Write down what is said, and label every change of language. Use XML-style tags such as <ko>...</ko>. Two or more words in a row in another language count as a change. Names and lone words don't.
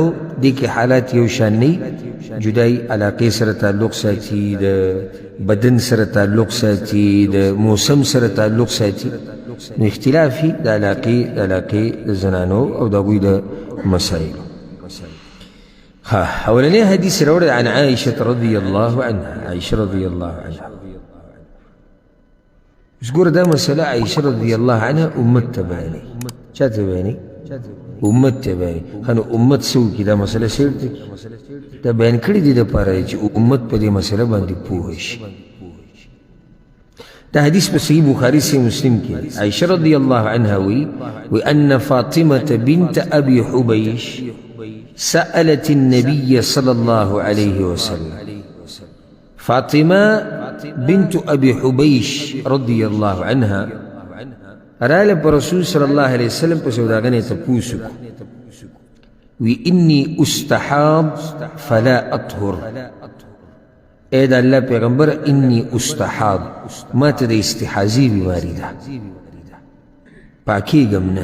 <ps>دې کې حالات یو شان نه وي، جدایي علاقې سره تعلق ساتي، د بدن سره تعلق ساتي، د موسم سره تعلق ساتي. نو اختلاف وي د علاقې د زنانو او د هغوی د مسایلو. اولنی حدیث راوړی</ps> <ar>عن عائشة رضی الله عنها، عائشة رضی الله عنها.</ar> <ps>اوس ګوره دا مسله عائشة</ps> <ar>رضی الله عنها</ar> <ps>امت ته بیانوي. چا ته بیانوي؟ امت ته بیانوي. ښه نو امت څه وکړي؟ دا مسله سیټ دی، دا بیان کړي دي دپاره چې امت په دې مسله باندې پوه شي. دا حدیث په صحیح بخاري صحیح مسلم کې دی.</ps> <ar>عائشة رضی الله عنها وی ان فاطمة بنت ابي حبيش سألت النبي صلى الله عليه وسلم.</ar> <ps>فاطمة بنت ابي حبيش</ps> <ar>رضي الله عنها</ar> <ps>راله پر رسول</ps> <ar>صلی الله علیه وسلم</ar> <ps>په سوداګانې تپوس وی</ps> <ar>انی استحاض فلا اطهر.</ar> <ps>اے د الله پیغمبر</ps> <ar>انی استحاض،</ar> <ps>ما ته د استحاضي بیماری ده، پاکیږم نه.</ps>